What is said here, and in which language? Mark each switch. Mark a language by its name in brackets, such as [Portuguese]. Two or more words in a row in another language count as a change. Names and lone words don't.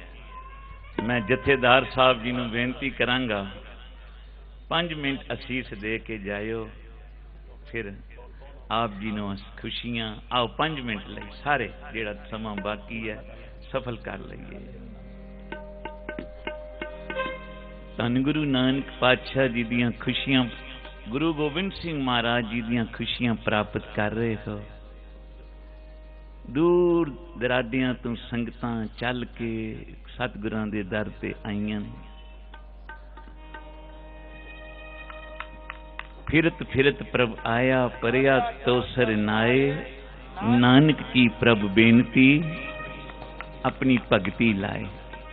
[Punjabi] ਮੈਂ ਜਥੇਦਾਰ ਸਾਹਿਬ ਜੀ ਨੂੰ ਬੇਨਤੀ ਕਰਾਂਗਾ 5 ਮਿੰਟ ਅਸੀਸ ਦੇ ਕੇ ਜਾਇਓ, ਫਿਰ ਆਪ ਜੀ ਨੂੰ ਖੁਸ਼ੀਆਂ ਆਓ 5 ਮਿੰਟ ਲਈ ਸਾਰੇ ਜਿਹੜਾ ਸਮਾਂ ਬਾਕੀ ਹੈ ਸਫਲ ਕਰ ਲਈਏ। ਧੰਨ ਗੁਰੂ ਨਾਨਕ ਪਾਤਸ਼ਾਹ ਜੀ ਦੀਆਂ ਖੁਸ਼ੀਆਂ, ਗੁਰੂ ਗੋਬਿੰਦ ਸਿੰਘ ਮਹਾਰਾਜ ਜੀ ਦੀਆਂ ਖੁਸ਼ੀਆਂ ਪ੍ਰਾਪਤ ਕਰ ਰਹੇ ਹੋ। ਦੂਰ ਦੁਰਾਡਿਆਂ ਤੋਂ ਸੰਗਤਾਂ ਚੱਲ ਕੇ ਸਤਿਗੁਰਾਂ ਦੇ ਦਰ ਤੇ ਆਈਆਂ ਨੇ। ਫਿਰਤ ਫਿਰਤ ਪ੍ਰਭ ਆਇਆ ਪਰਿਆ ਤਉ ਸਰ ਨਾਏ, ਨਾਨਕ ਕੀ ਪ੍ਰਭ ਬੇਨਤੀ ਅਪਨੀ ਭਗਤੀ ਲਾਏ।